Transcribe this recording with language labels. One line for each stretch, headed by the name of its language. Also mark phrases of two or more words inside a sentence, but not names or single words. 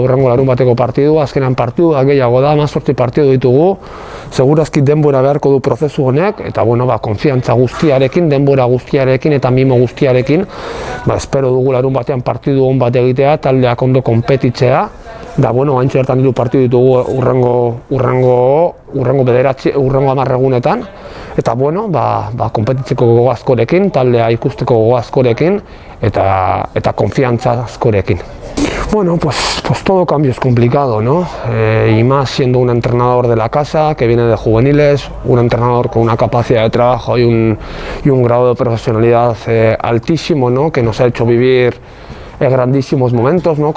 Basque: hurrengo larunbateko partidua, azkenean partidua gehiago da, 18 partidu ditugu, segurazki denbora beharko du prozesu honek, eta konfiantza guztiarekin, denbora guztiarekin eta mimo guztiarekin, espero dugu larunbatean partidu hon bat egitea, taldeak ondo konpetitzea, da haintxe bertan ditu partidu ditugu hurrengo 10 egunetan, eta konpetitzeko gogo askorekin, taldea ikusteko gogo askorekin, eta konfiantza askorekin.
Spanish: Pues todo cambio es complicado, ¿no? Y más siendo un entrenador de la casa, que viene de juveniles, un entrenador con una capacidad de trabajo y un grado de profesionalidad altísimo, ¿no? Que nos ha hecho vivir grandísimos momentos, ¿no?